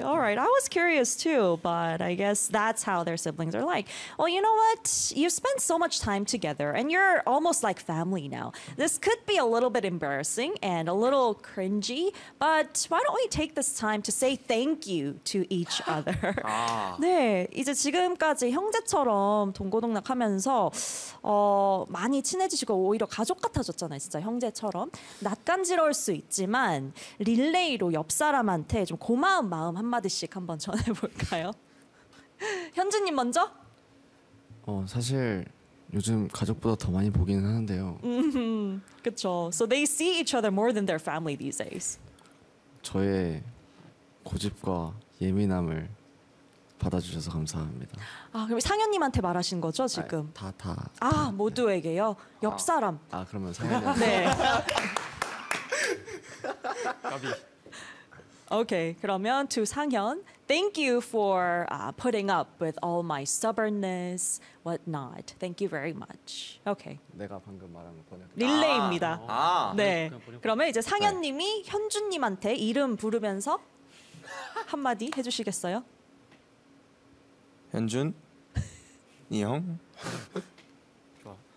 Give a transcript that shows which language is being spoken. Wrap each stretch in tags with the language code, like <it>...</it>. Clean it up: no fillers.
<en>All right, I was curious too, but I guess that's how their siblings are like. Well, you know what? You spend so much time together, and you're almost like family now. This could be a little bit embarrassing and a little cringy, but why don't we take this time to say thank you to each other?</en> <ko>네, 이제 지금까지 형제처럼 동고동락하면서 많이 친해지시고 오히려 가족 같아졌잖아요. 진짜 형제처럼 낯간지러울 수 있지만 릴레이로 옆 사람한테 좀 고마운 마음 한마디씩 한번 전해볼까요? 현준님 먼저? 사실 요즘 가족보다 더 많이 보기는 하는데요. 그렇죠.</ko> <en>So they see each other more than their family these days.</en> <ko>저의 고집과 예민함을 받아주셔서 감사합니다. 아 그럼 상현님한테 말하신 거죠 지금? 다. 모두에게요? 옆 사람. 아 그러면 상현이. 네. 가비.</ko> <en>Okay,</en> <ko>그러면</ko> <en>to 상현, thank you for putting up with all my stubbornness, whatnot. Thank you very much. Okay.</en> <ko>내가 방금 말한 거 보내. 릴레이입니다. 네. 그러면 이제 상현님이 네. 현준님한테 이름 부르면서 한마디 해주시겠어요? 현준, 이 형, 좋아.</ko>